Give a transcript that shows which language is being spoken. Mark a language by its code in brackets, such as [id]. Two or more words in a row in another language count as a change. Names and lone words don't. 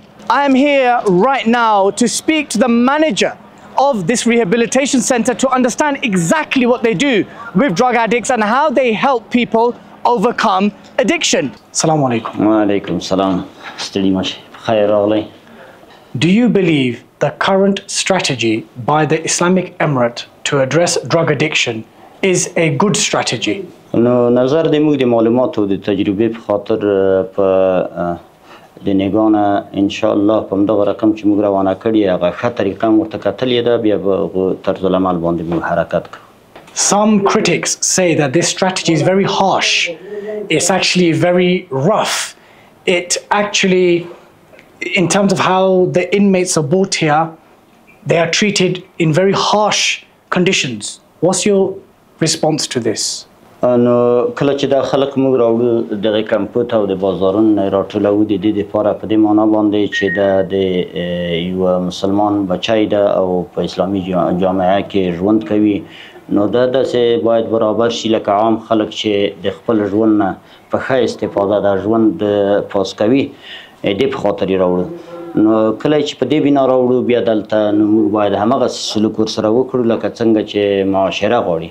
[en] I am here right now to speak to the manager of this rehabilitation center to understand exactly what they do with drug addicts and how they help people overcome addiction. [ar] السلام عليكم. وعليكم السلام. [en] Do you believe the current strategy by the Islamic Emirate to address drug addiction is a good strategy? [ps] نو نظر د موږ د معلوماتو د تجربې په خاطر په د نگانه [ar] ان شاء الله [ps] په دغه رقم چې موږ روانه کړی هغه ښه طریقه ورته کتلې ده بیا به طرز العمل باندې موږ حرکت کوو. [en] Some critics say that this strategy is very harsh. It's actually very rough. It actually, in terms of how the inmates are brought here, they are treated in very harsh conditions. What's your response to this? [ps] نو کله چې دا خلک موږ راوړو دغه کمپوټ او د بازارونو راټولو د دې لپاره په دې معنا باندې چې د یو مسلمان بچی ده او په اسلامي جامعه کې ژوند کوي نو دا داسې باید برابر شي لکه عام خلک چې د خپل ژوند نه په ښه استفاده د ژوند پاس کوي دې په خاطر یې راوړو نو کله چې په دې بنا راوړو بیا دلته نو موږ باید همغه سلوک ورسره وکړو لکه څنګه چې معاشره غواړي.